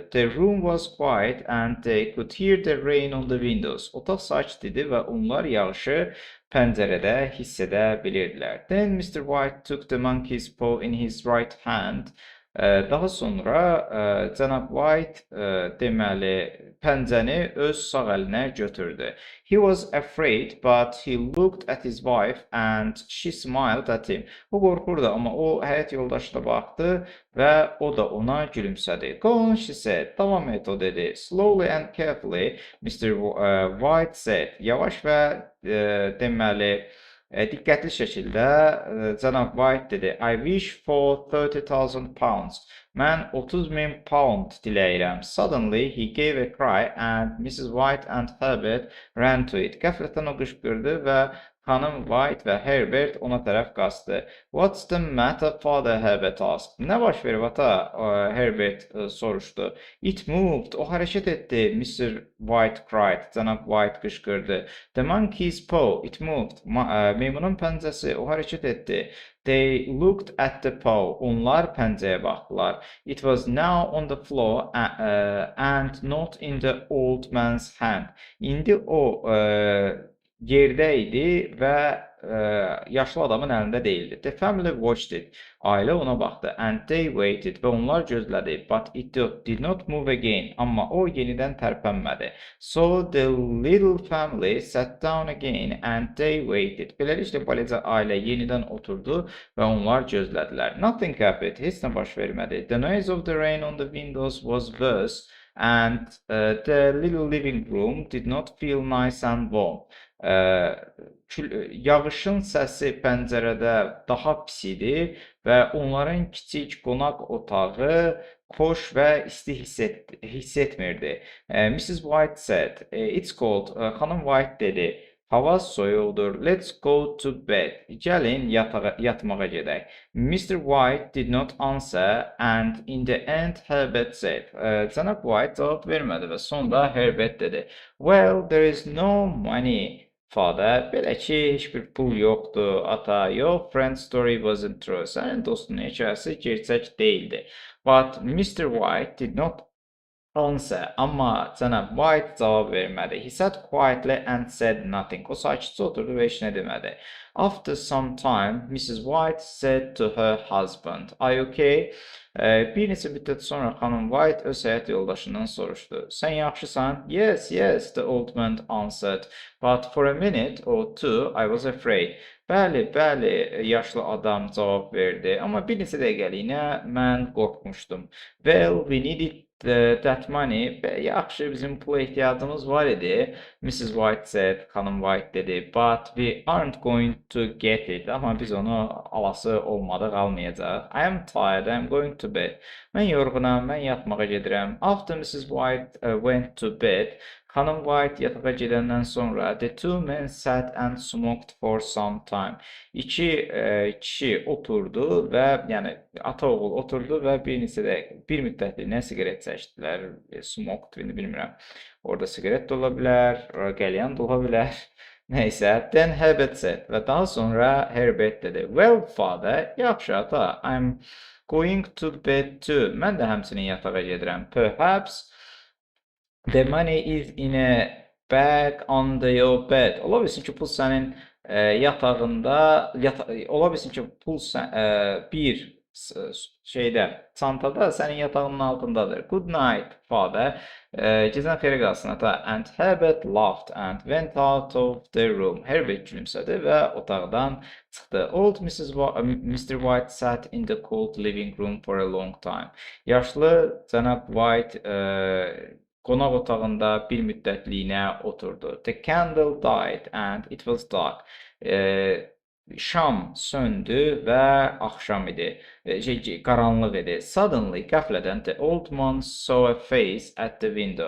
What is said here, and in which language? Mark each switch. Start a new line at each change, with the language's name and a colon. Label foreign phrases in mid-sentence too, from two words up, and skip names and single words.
English: The room was quiet and they could hear the rain on the windows.
Azerbaijani: Otaq sakit idi və onlar yağışı pəncərədə hiss edə bilirdilər.
English: Then Mr. White took the monkey's paw in his right hand.
Azerbaijani: Daha sonra cənab White deməli pəncəni öz sağ əlinə götürdü.
English: He was afraid, but he looked at his wife and she smiled at him.
Azerbaijani: O qorxurdu, amma o həyat yoldaşına baxdı və o da ona gülümsədi.
English: Go on, she said.
Azerbaijani: Davam et, o dedi.
English: Slowly and carefully, Mr. White said.
Azerbaijani: Yavaş və deməli diqqətli şəkildə cənab White dedi.
English: I wish for 30,000 pounds.
Azerbaijani: Mən 30,000 pound diləyirəm.
English: Suddenly he gave a cry and Mrs. White and Herbert ran to it.
Azerbaijani: Qəflətən o qışqırdı və Xanım White və Herbert ona tərəf qaçdı.
English: What's the matter, Father Herbert asked.
Azerbaijani: Nə baş verib ata? Herbert soruşdu.
English: It moved.
Azerbaijani: O hərəkət etdi. Mr.
English: White cried.
Azerbaijani: Cənab White qışqırdı.
English: The monkey's paw. It moved.
Azerbaijani: Meymunun pəncəsi. O hərəkət etdi.
English: They looked at the paw.
Azerbaijani: Onlar pəncəyə baxdılar.
English: It was now on the floor and not in the old man's hand.
Azerbaijani: İndi o yerdə idi və yaşlı adamın əlində deyildi.
English: The family watched it.
Azerbaijani: Ailə ona baxdı.
English: And they waited.
Azerbaijani: Və onlar gözlədi.
English: But it did not move again.
Azerbaijani: Amma o yenidən tərpənmədi.
English: So the little family sat down again and they waited.
Azerbaijani: Beləliklə balaca ailə yenidən oturdu və onlar gözlədilər.
English: Nothing happened.
Azerbaijani: Heç nə baş vermədi.
English: The noise of the rain on the windows was worse and the little living room did not feel nice and warm.
Azerbaijani: Yağışın səsi pəncərədə daha pis idi və onların kiçik qonaq otağı xoş və isti hiss etmirdi.
English: Mrs. White said, it's cold.
Azerbaijani: Xanım White dedi, hava soyuqdur.
English: Let's go to bed.
Azerbaijani: Gəlin yatmağa gedək.
English: Mr. White did not answer and in the end Herbert said.
Azerbaijani: Cənab White cavab vermədi və sonda Herbert dedi.
English: Well, there is no money. Father,
Azerbaijani: belə ki, heç bir pul yoxdur, ata.
English: Your friend's story wasn't true.
Azerbaijani: Sənin dostunun hekayəsi gerçək deyildi.
English: But Mr. White did not answer.
Azerbaijani: Amma cənab White cavab vermədi.
English: He sat quietly and said nothing.
Azerbaijani: O sakitcə oturdu və heç nə demədi.
English: After some time, Mrs. White said to her husband, "Are you okay?"
Azerbaijani: Bir neçə müddət sonra xanım White öz həyat yoldaşından soruşdu. Sən yaxşısan?
English: Yes, yes, the old man answered. But for a minute or two, I was afraid.
Azerbaijani: Bəli, bəli, yaşlı adam cavab verdi. Amma bir neçə dəqiqəliyinə mən qorxmuşdum.
English: Well, we needed that money.
Azerbaijani: Yaxşı, bizim pula ehtiyacımız var idi.
English: Mrs. White said,
Azerbaijani: xanım White dedi.
English: But we aren't going to get it.
Azerbaijani: Amma biz onu alası olmadıq, almayacaq.
English: I am tired, I am going to bed.
Azerbaijani: Mən yorğunam, mən yatmağa gedirəm.
English: After Mrs. White went to bed,
Azerbaijani: xanım White yatağa gedəndən sonra
English: the two men sat and smoked for some time.
Azerbaijani: İki kişi oturdu və yəni ata oğul oturdu və bir müddətliyə siqaret çəkdilər. Smoked, bilmirəm. Orada siqaret də ola bilər, qəlyan da ola bilər. Nəysə,
English: then Herbert said
Azerbaijani: və daha sonra Herbert dedi.
English: Well, father,
Azerbaijani: yaxşı ata,
English: I'm going to bed too.
Azerbaijani: Mən də həmçinin yatağa gedirəm.
English: Perhaps the money is in a bag under your bed.
Azerbaijani: Ola bilsin ki, pul sənin yatağında, ola bilsin ki, pul bir çantada sənin yatağının altındadır.
English: Good night, father.
Azerbaijani: Gecən xeyirə qalsın ata.
English: And Herbert laughed and went out of the room.
Azerbaijani: Herbert gülümsədi və otaqdan çıxdı.
English: Old Mr. White sat in the cold living room for a long time.
Azerbaijani: Yaşlı cənab White qonaq otağında bir müddətliyinə oturdu.
English: The candle died and it was dark.
Azerbaijani: Şam söndü və axşam idi. Qaranlıq idi.
English: Suddenly, qəflədən the old man saw a face at the window.